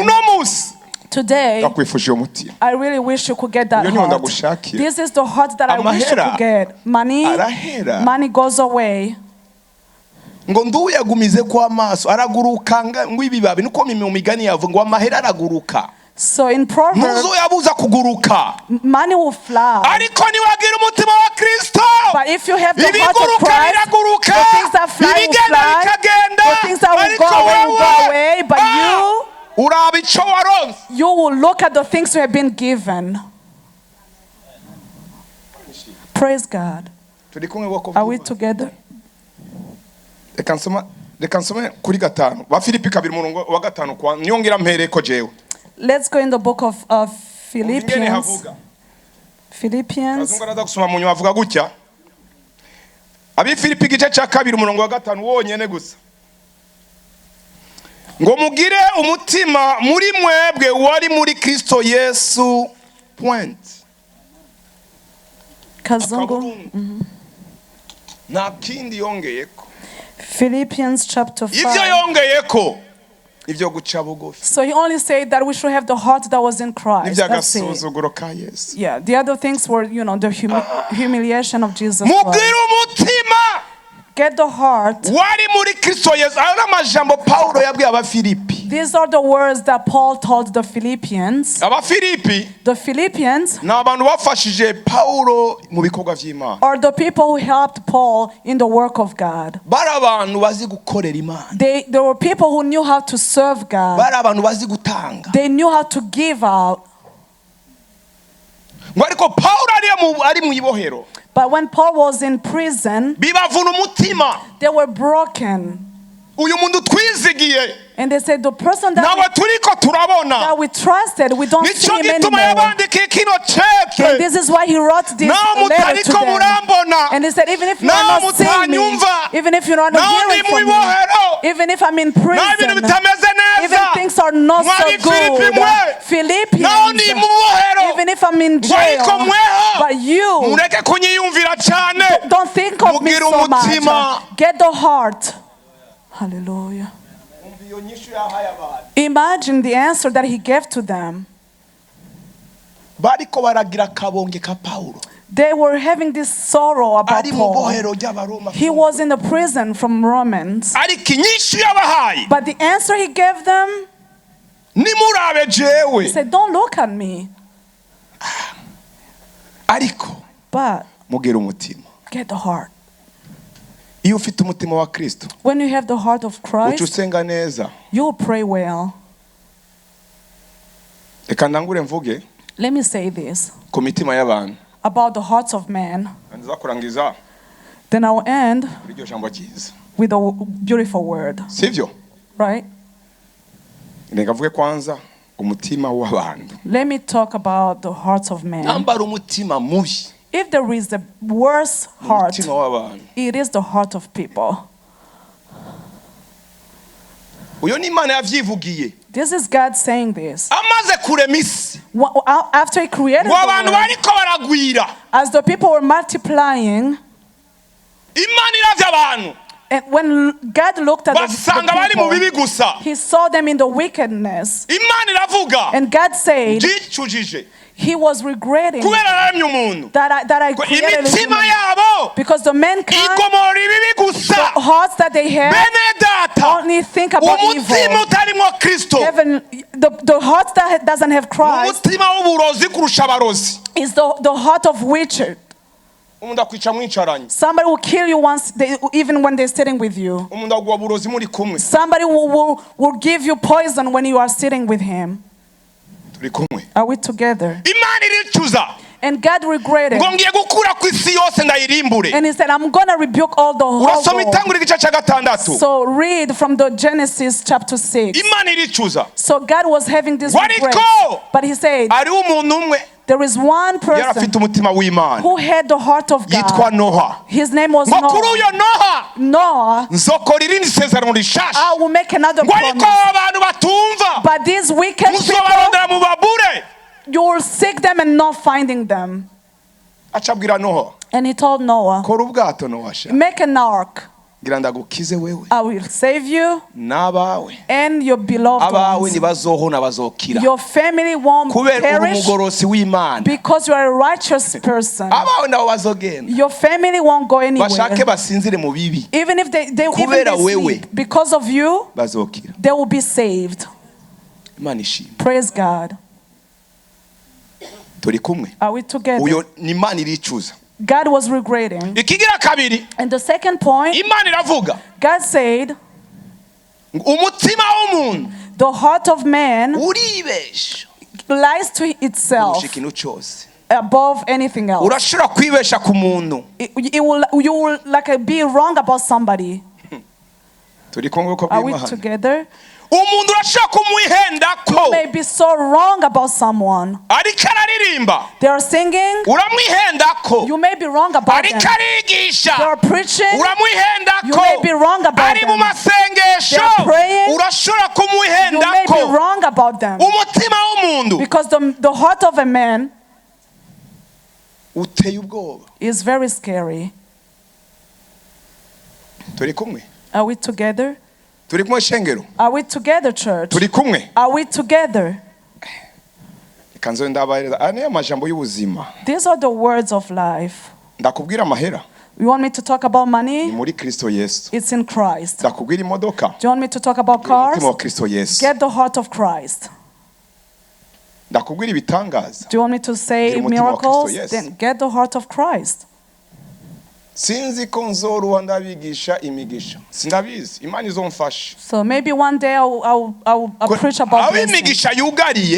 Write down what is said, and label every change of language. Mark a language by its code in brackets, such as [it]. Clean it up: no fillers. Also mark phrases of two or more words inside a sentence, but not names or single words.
[rn] Uno musi [en] Today, [rn] ndakwifuje umutima. [en] I really wish you could get that [rn] Iyo niyo [en] heart. [rn] ndagushakira. [en] This is the heart that I wish you [rn] Amahera [en] could get. [rn] arahera. [en] Money goes away. [rn] Ngo nduyagumize kwa maso araguruka ngo ibibabi nuko mu migani yavuga ngo amahera araguruka. [en] So in Proverbs, [rn] Ntuzoyabuza kuguruka. [en] money will fly. [rn] Ariko niwagira umutima wa Kristo, [en] But if you have the heart of [rn] ibiguruka [en] Christ, [rn] biraguruka, [en] the things that fly will [rn] ibigenda [en] fly, [rn] bikagenda, [en] the things that will go [rn] ariko [en] away will go [rn] wewe, [en] away. But [rn] uraba ico waronse. [en] you will look at the things you have been given. Praise God. [rn] Turi kumwe boko. [en] Are we together? [rn] Reka nsome kuri 5 ba Filipi 2:5 kwa nyongera mpereko jewe. [en] Let's go in the book of [rn] ingene [en] Philippians. [rn] havuga [en] Philippians. [rn] azungu araza gusoma mu nyuma avuga gutya abi Filipi igice cya 2 umurongo wa 5 wonyene gusa ngo mugire umutima muri mwebwe wari muri Kristo Yesu point Kazungu. nta kindi yongeyeko [en] Philippians chapter [rn] ivyo [en] 5. [rn] yongeyeko ivyo guca bugufi [en] So he only said that we should have the heart that was in Christ. That's it. [rn] n'ivyagasuzuguro ka Yesu [en] Yeah, the other things were, the humiliation of Jesus Christ. [rn] mugire umutima [en] Get the heart. [rn] wari muri Kristo Yesu ayo n'amajambo Paulo yabwiye Abafilipi [en] These are the words that Paul told the Philippians. [rn] Abafilipi [en] The Philippians [rn] ni abantu bafashije Paulo mu bikorwa vy'Imana [en] are the people who helped Paul in the work of God. [rn] bari abantu bazi gukorera Imana [en] They were people who knew how to serve God. [rn] bari abantu bazi gutanga [en] They knew how to give out. [rn] ngo ariko Paulo ari mu ibohero [en] But when Paul was in prison, [rn] bibavuna umutima [en] they were broken. [rn] uyu muntu twizigiye [en] And they said, the person [rn] nawe turiko turabona [en] that we trusted, we don't see [rn] nico [en] him [rn] gituma [en] anymore. [rn] yabandikiye kino [en] And [rn] cete [en] this is why he wrote this [rn] nawe [en] letter to [rn] mutariko [en] them. [rn] murambona [en] And he said, even if you [rn] nawe [en] are not seeing me, [rn] mutanyumva [en] even if you're not [rn] nawe [en] hearing [rn] ndi mu [en] from me, [rn] ibohero [en] even if I'm in [rn] nawe ibintu [en] prison, [rn] bitameze [en] even [rn] neza [en] things are not so [rn] Mwari Filipi [en] good, [rn] mwe nawe [en] Philippians, [rn] ndi mu ibohero [en] even if I'm in [rn] ngo ariko [en] jail, [rn] mweho [en] but you [rn] mureke kunyiyumvira cyane [en] don't think of me [rn] mugire [en] so [rn] umutima. [en] much. Get the heart. Hallelujah. [rn] iyo nyishu yahaye abantu [en] Imagine the answer that he gave to them. [rn] bariko baragira kabonge ka Paulo [en] They were having this sorrow about [rn] ari mu [en] Paul. [rn] bohero ry'abaroma [en] He was in the prison from Romans. [rn] ariko inyishu yabahaye [en] But the answer he gave them, [rn] nimurabe [en] he [rn] jewe [en] said, don't look at me, [rn] ariko [en] but [rn] mugire umutima [en] get the heart. [rn] iyo ufite umutima wa Kristo [en] When you have the heart of [rn] uca [en] Christ, [rn] usenga neza [en] you will pray well. [rn] reka ndangure mvuge [en] Let me say this [rn] ku mitima y'abantu [en] about the hearts of men. [rn] nza kurangiza [en] Then I'll end [rn] kuri iryo jambo ryiza [en] with a beautiful word, [rn] sivyo [en] right? [rn] reka mvuge kwanza umutima w'abantu [en] Let me talk about the hearts of men. [rn] nambara umutima mubi [en] If there is the worst heart, [rn] umutima w'abantu [en] it is the heart of people. [rn] uyo ni Imana yavyivugiye [en] This is God saying this. [rn] amaze kurema isi [en] After he created [rn] ngo abantu [en] the world, [rn] bariko baragwira [en] as the people were multiplying, [rn] Imana iravye abantu [en] and when God looked at [rn] basanga bari mu bibi [en] people, [rn] gusa [en] he saw them in the wickedness. [rn] Imana iravuga [en] And God said [rn] jicujije [en] he was regretting [rn] kubera naremye umuntu [en] that I [rn] ngo [en] created a [rn] imitima [en] human, [rn] yabo [en] because the mankind, [rn] igomora ibibi gusa [en] the hearts that they have, [rn] bene data [en] only think about [rn] umutima [en] evil. [rn] utarimwo Kristo [en] Heaven, the heart that doesn't have Christ [rn] umutima w'uburozi kurusha abarozi [en] is the heart of witcher. [rn] umuntu akwica mwicaranye [en] Somebody will kill you even when they're sitting with you. [rn] umuntu aguha uburozi muri kumwe [en] Somebody will give you poison when you are sitting with him. [rn] turi kumwe [en] Are we together? [rn] Imana iricuza [en] And God regretted. [rn] ngo ngiye gukura ku isi yose ndayirimbure [en] And he said, I'm going to rebuke all the whole [rn] urasoma [en] world. [rn] itangura igice cya gatandatu [en] So read from the Genesis chapter 6. [rn] Imana iricuza [en] So God was having this regret. [rn] wariko [en] But he said, [rn] hariho umuntu umwe [en] there is one [rn] yari [en] person [rn] afite umutima w'Imana [en] who had the heart of [rn] yitwa [en] God. [rn] Noha [en] His name was [rn] ngo kuri [en] Noah. [rn] uyo Noha [en] Noah, [rn] nzokora irindi sezerano rishasha [en] I will make another [rn] ngo ariko [en] promise. [rn] abantu batumva [en] But these wicked people, [rn] muzobarondera mu babure [en] you will seek them and not finding them. [rn] acabwira Noha [en] And he told Noah, [rn] kora ubwato Noha sha [en] make an ark. [rn] ngira ndagukize wewe [en] I will save you [rn] n'abawe [en] and your beloved [rn] abawe [en] ones. [rn] ntibazohona bazokira [en] Your family won't [rn] kubera uri [en] perish [rn] umugorosi w'Imana [en] because you are a righteous person. [rn] abawe nabo bazogenda [en] Your family won't go [rn] bashake [en] anywhere. [rn] basinzire mu bibi [en] Even if they [rn] Kubera wewe. [en] sleep, because of you, [rn] bazokira [en] they will be saved. [rn] Imana ishimwe [en] Praise God. [rn] turi kumwe [en] Are we together? [rn] uyo ni Imana iricuza [en] God was regretting. [rn] ikigira kabiri [en] And the second point, [rn] Imana iravuga [en] God said, [rn] umutima w'umuntu [en] the heart of man [rn] uribesha [en] lies to itself [rn] kurusha ikintu cyose [en] above anything else. [rn] urashobora kwibesha ku muntu [en] You will like be wrong about somebody. [rn] turi kumwe uko [en] Are we [rn] bw'Imana [en] together? [rn] umuntu urashaka kumwihendako [en] You may be so wrong about someone. [rn] ariko araririmba [en] They are singing. [rn] uramwihendako [en] You may be wrong about [rn] ariko [en] them. [rn] arigisha [en] They are preaching. You [rn] uramwihendako [en] may be wrong about [rn] ari mu [en] them. [rn] masengesho [en] They are praying. [rn] urashobora [en] You may be [rn] kumwihendako [en] wrong about them. [rn] umutima w'umuntu [en] Because the heart of a man [rn] uteye ubwoba. [en] is very scary. [rn] Turi kumwe? [en] Are we together? [rn] Turi kumwe shengero? [en] Are we together, church? [rn] Turi kumwe? [en] Are we together? [rn] Ikanzo ndabahereza ane amajambo y'ubuzima. [en] These are the words of life. [rn] Ndakubwira amahera. [en] You want me to talk about [rn] Ni [en] money? [rn] muri Kristo Yesu. [en] It's in Christ. Do [rn] Ndakubwira imodoka. [en] you want me to talk about cars? [rn] Umutima wa Kristo Yesu. [en] Get the heart of Christ. [rn] Ndakubwira ibitangaza. [en] Do you want me to say [rn] Get umutima wa Kristo [en] miracles? [rn] Yesu. [en] Then get the heart of Christ. [rn] Sinzi ko nzoruha ndabigisha imigisha. Sindabizi. Imana izomfasha. [en] So maybe one day I'll preach about blessings. [rn] Abimigisha yugariye.